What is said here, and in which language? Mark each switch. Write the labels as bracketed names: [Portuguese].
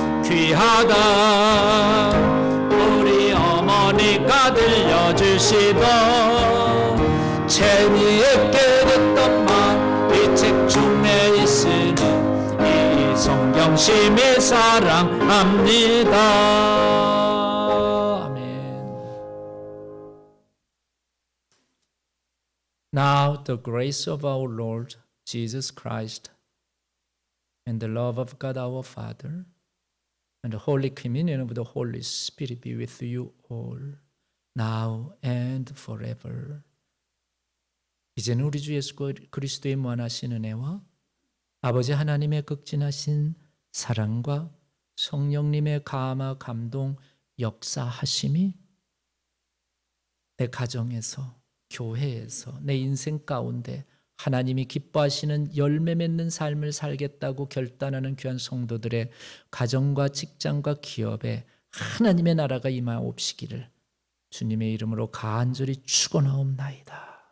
[Korean] 귀하다 우리 어머니가 들려주시던 재미있게 듣던 말 이 책 중에 있으니 이 성경 심히 사랑합니다. 아멘. [English] Now the grace of our Lord Jesus Christ and the love of God our Father and the Holy Communion of the Holy Spirit be with you all, now and forever. [Korean] 이제는 우리 주 예수 그리스도의 무한하신 은혜와 아버지 하나님의 극진하신 사랑과 성령님의 감화 감동 역사하심이 내 가정에서, 교회에서, 내 인생 가운데 하나님이 기뻐하시는 열매 맺는 삶을 살겠다고 결단하는 귀한 성도들의 가정과 직장과 기업에 하나님의 나라가 임하옵시기를 주님의 이름으로 간절히 축원하옵나이다.